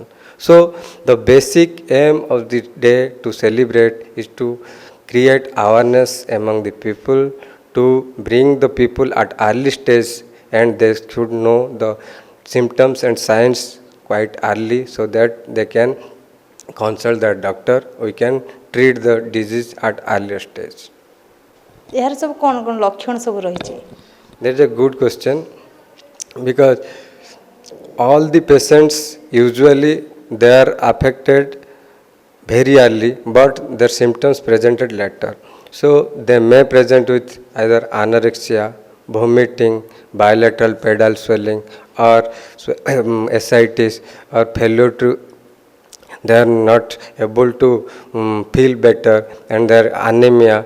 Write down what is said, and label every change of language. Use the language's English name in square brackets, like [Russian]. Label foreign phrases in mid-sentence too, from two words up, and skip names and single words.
[English] So the basic aim of the day to celebrate is to create awareness among the people, to bring the people at early stage, and they should know the symptoms and signs quite early so that they can consult their doctor. We can treat the disease at earlier stage. [Maithili] यार सब कोन कोन लक्षण सब रही छै? [English] That is a good question, because all the patients usually they are affected very early, but their symptoms presented later. So they may present with either anorexia, vomiting, bilateral pedal swelling, or ascites, or failure to, they are not able to feel better, and their anemia.